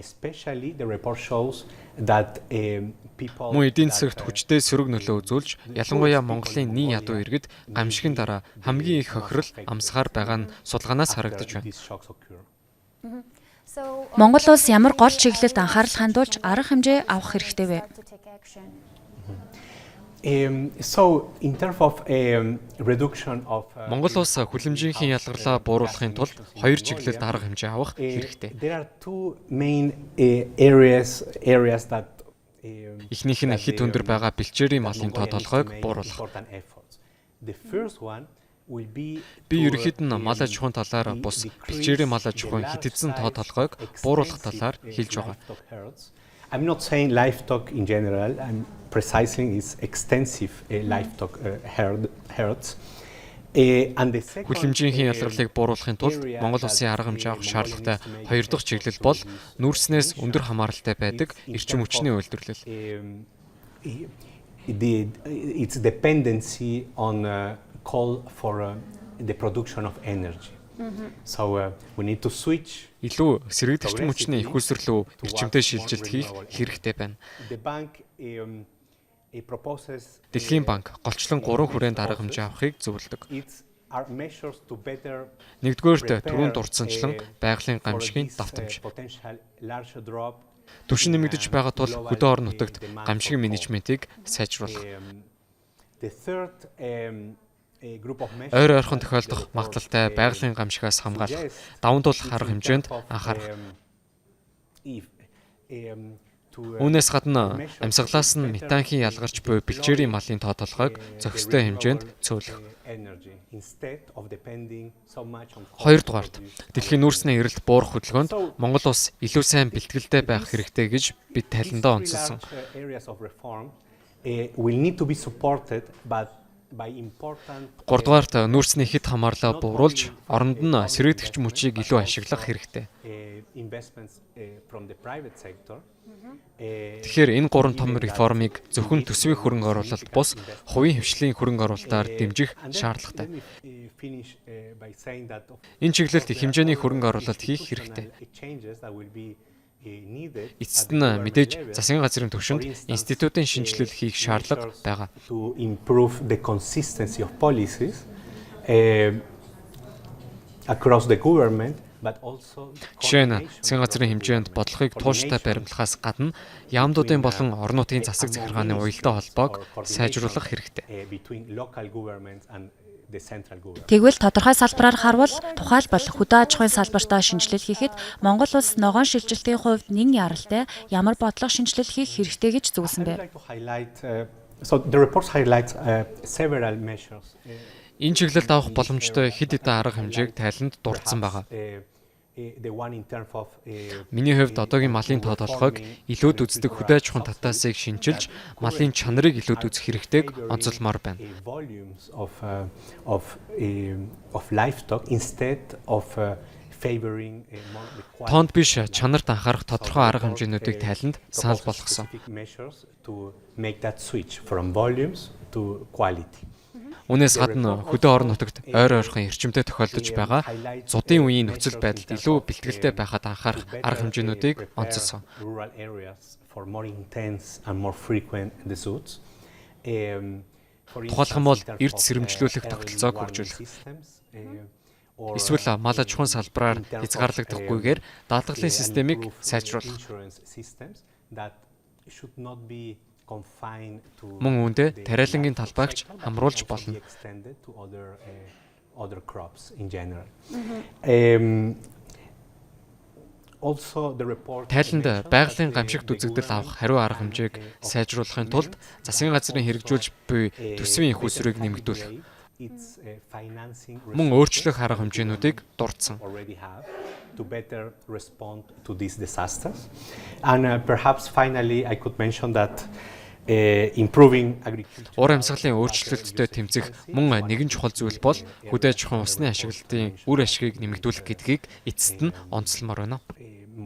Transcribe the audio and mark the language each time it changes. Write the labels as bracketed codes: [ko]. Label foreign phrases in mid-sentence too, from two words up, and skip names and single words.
[mn] Мөн эдийн засагт хүчтэй сөрөг нөлөө үзүүлж, ялангуяа Монголын нийт ядуу иргэд гамшигын дараа хамгийн их хохирол амсгаар байгаа нь судалгаанаас харагдаж байна. Монгол улс ямар гол чиглэлд анхаарал хандуулж арга хэмжээ авах хэрэгтэй вэ? [en] So in terms of reduction of [mn] Монгол улс хүлэмжийнхээ ялгарлаа бууруулахын тулд хоёр чиглэлд арга хэмжээ авах хэрэгтэй. [en] there are two main areas that [mn] Эхнийх нь хэд өндөр байгаа бэлчээрийн малын тоо толгойг бууруулах. [en] The first one will be [mn] Би ерөнхийд нь мал аж ахуйн талаар бус бэлчээрийн мал аж ахуйн хэтэтсэн тоо толгойг бууруулах талаар хэлж байгаа. [en] I'm not saying livestock in general. I'm precising is extensive livestock herds. And the second [mn] Хүлэмжийнхээ ялгарлыг бууруулахын тулд Монгол улсын арга хэмжээ авах шаардлагатай хоёр дахь чиглэл бол нүүрснээс өндөр хамааралтай байдаг эрчим хүчний үйлдвэрлэл. [en] Its dependency on coal for the production of energy. So we need to switch. [mn] Илүү сэргээгдэх эрчим хүчний их үсрлүү эрчимтэй шилжилт хийх хэрэгтэй байна. [en] The bank proposes [mn] Дэлхийн банк голчлон 3 хүрээнд арга хэмжээ авахыг зөвлөдөг. [en] its are measures to better [mn] Нэгдүгээрт түрүүнд дурдсанчлан байгалийн гамшигын давтамж. [en] potential large drop. [mn] Түвшин нэмэгдэж байгаа тул хөдөө орон нутагт гамшигын менежментийг сайжруулах. [en] The third group of measures [mn] Ойр ойрхон тохиолдох магадлалтай байгалийн гамшигаас хамгаалах, даван туулах арга хэмжээнд анхаарах. Үүнээс гадна амьсгалаас нь метанхийн ялгарч буй бэлчээрийн малын тоо толгойг зохистой хэмжээнд цөөлөх. Хоёрдугаарт Дэлхийн нүүрсний эрэлт буурах хөдөлгөөнд Монгол улс илүү сайн бэлтгэлтэй байх хэрэгтэй гэж бид тайландаа онцолсон. [en] will need to be supported by important [mn] Гуравдугаарт нүүрсний хэд хамаарлаа бууруулж, оронд нь сэргээгдэх мөчийг илүү ашиглах хэрэгтэй. [en] investments from the private sector. [mn] Тэгэхээр энэ гурван том реформыг зөвхөн төсвийн хөрөнгө оруулалт бус хувийн хвшлийн хөрөнгө оруулалтаар дэмжих шаардлагатай. [en] Finish by saying that [mn] Энэ чиглэлд их хэмжээний хөрөнгө оруулалт хийх хэрэгтэй. [en] changes that will be needed [mn] Эцэст нь мэдээж засгийн газрын түвшинд институтын шинжилэл хийх шаардлага байгаа. [en] to improve the consistency of policies across the government, but also [mn] Жишээ нь засгийн газрын хэмжээнд бодлогыг тууштай баримтлахаас гадна яамдуудын болон орон нутгийн засаг захиргааны уялдаа холбоог сайжруулах хэрэгтэй. [en] between local governments and the central government. [mn] Тэгвэл тодорхой салбараар харвал тухайлбал хөдөө аж ахуйн салбартаа шинжилэл хийхэд Монгол улс ногоон шилжилтийн хувьд нэн яралтай ямар бодлого шинжилэл хийх хэрэгтэй гэж зөвлөсөн бэ? [en] I'd like to highlight, so the report highlights several measures. [mn] Энэ чиглэлд авах боломжтой хэд хэдэн арга хэмжээг тайланд дурдсан байгаа. [en] The one in terms of [mn] Миний хувьд одоогийн малын тоо толгойг илүүд үздэг хөдөө аж ахуйн татаасыг шинчилж, малын чанарыг илүүд үзэх хэрэгтэйг онцолмоор байна. [en] volumes of livestock instead of favoring [mn] Тоонд биш чанарт анхаарах тодорхой арга хэмжээнүүдийг тайланд санал болгосон. [en] measures to make that switch from volumes to quality. [mn] Үүнээс гадна хөдөө орон нутагт ойр ойрхон эрчимтэй тохиолдож байгаа зудын үеийн нөхцөл байдалд илүү бэлтгэлтэй байхад анхаарах арга хэмжээнүүдийг онцолсон. [en] Rural areas for more intense and more frequent episodes. [mn] Тухайлх юм бол эрд сэрэмжлүүлэх тогтолцоог хөгжүүлэх. Эсвэл мал аж ахуйн салбараар хязгаарлагдахгүйгээр даатгалын системийг сайжруулах. Мөн үүндээ тариалангийн талбайгч хамруулж болно. Тайланд байгалийн гамшигт үзэгдэл авах хариу арга хэмжээг сайжруулахын тулд засгийн газрын хэрэгжүүлж буй төсвийн их усрыг нэмэгдүүлэх. Мөн өөрчлөх арга хэмжээнүүдийг дурдсан. [en] To better respond to these disasters. And perhaps finally I could mention that improving agriculture. [mn] Уур амьсгалын өөрчлөлтөд тэмцэх мөн нэгэн чухал зүйл бол хөдөө аж ахуйн усны ашиглалтын үр ашгийг нэмэгдүүлэх гэдгийг эцэст нь онцлмоор байна.